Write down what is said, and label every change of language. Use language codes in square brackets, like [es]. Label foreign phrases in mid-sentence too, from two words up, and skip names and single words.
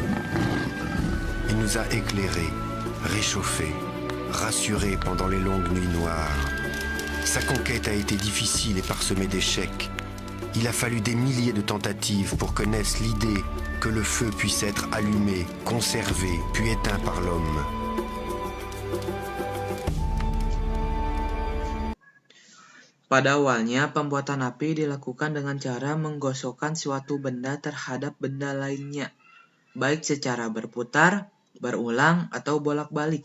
[fr] Il nous a éclairés, réchauffés, rassurés pendant les longues nuits noires. Sa conquête a été difficile et parsemée d'échecs. Il a fallu des milliers de tentatives pour que naisse l'idée que le feu puisse être allumé, conservé, puis éteint par l'homme. [id] Pada awalnya, pembuatan api dilakukan dengan cara menggosokkan suatu benda terhadap benda lainnya, baik secara berputar, berulang, atau bolak-balik.